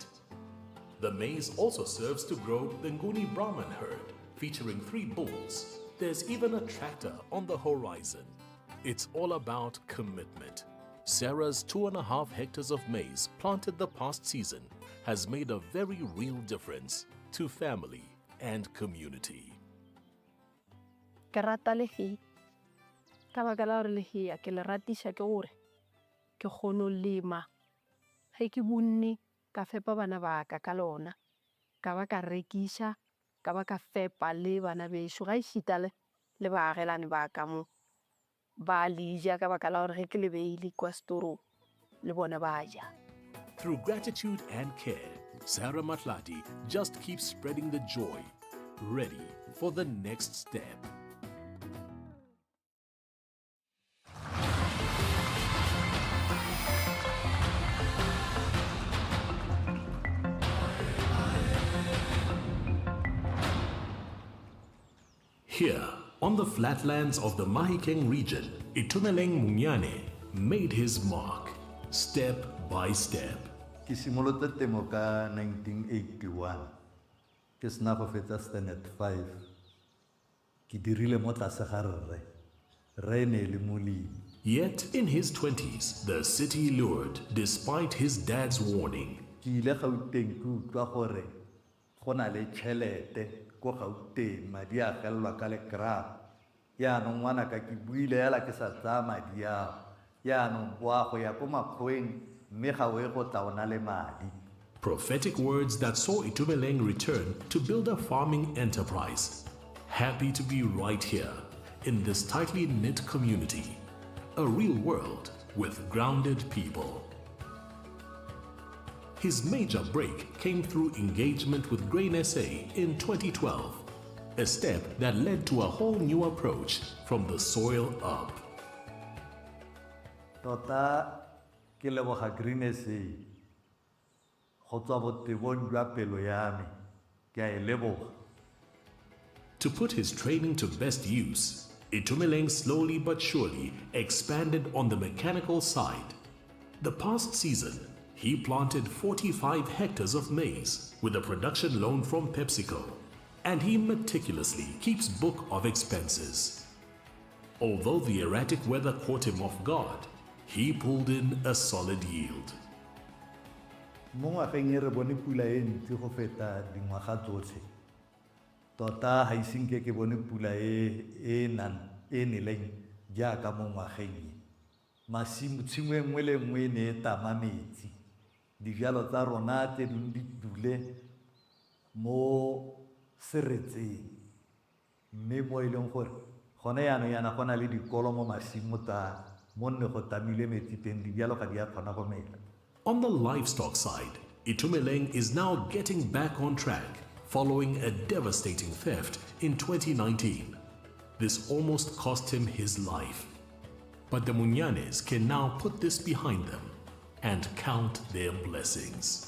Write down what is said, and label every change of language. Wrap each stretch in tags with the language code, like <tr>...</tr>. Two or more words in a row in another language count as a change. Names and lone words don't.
<en>The maize also serves to grow the Nguni Brahman herd, featuring 3 bulls. There's even a tractor on the horizon. It's all about commitment. Sarah's 2.5 hectares of maize planted the past season has made a very real difference to family and community.</en> <nso>Ke rata lehe ka baka la hore lehe ke le ratisha ke gore ke kgone ho lema ge ke bunne ka fepa bana ba ka lona ka ba ka rekisha ka ba ka fepa le bana besho ga ishita le baagelane ba ka mo ba lija ka baka la hore ge ke le beile kwa store le bona ba ja.</nso> <en>Through gratitude and care, Sarah Matladi just keeps spreading the joy, ready for the next step. Here, on the flatlands of the Mahikeng region, Itumeleng Munyane made his mark, step by step.</en> <tn>Ke simolotse temo ka 1981 ke sena go fetsa standard 5 ke dirile mo tlase ga rre ne le molemi.</tn> <en>Yet in his 20s, the city lured despite his dad's warning.</en> <tn>Ke ile Gauteng ke utlwa gore go na le tšhelete ko Gauteng madi a felelwa ka lekrap yaanong ngwana ka ke buile hela ke sa tsaya madi ao yaanong boa go ya ko makgweng mme ga o e go tla o na le madi.</tn> <en>Prophetic words that saw Itumeleng return to build a farming enterprise. Happy to be right here in this tightly knit community, a real world with grounded people. His major break came through engagement with Grain SA in 2012, a step that led to a whole new approach from the soil up.</en> <tn>Tota ke leboga Grain SA go tswa botebong jwa pelo ya me ke a e leboga.</tn> <en>To put his training to best use, Itumeleng slowly but surely expanded on the mechanical side. The past season, he planted 45 hectares of maize with a production loan from PepsiCo, and he meticulously keeps book of expenses. Although the erratic weather caught him off guard, he pulled in a solid yield.</en> <tn>Mo ngwageng e re bone pula e ntsi go feta dingwaga tsotlhe. Tota ga isinke ke bone pula e neleng jaaka mo ngwageng e. Tshimo e nngwe le nngwe e ne e tama metsi. Dijalo tsa rona tse dingwe di dule mo seretseng. Mme mo e leng gore gone yaanong yana go na le dikolo mo masimo tsa mo nne go tamile metsi teng dijalo ga di a kgona go mela.</tn> <en>On the livestock side, Itumeleng is now getting back on track following a devastating theft in 2019. This almost cost him his life. But the Munyanes can now put this behind them and count their blessings.</en>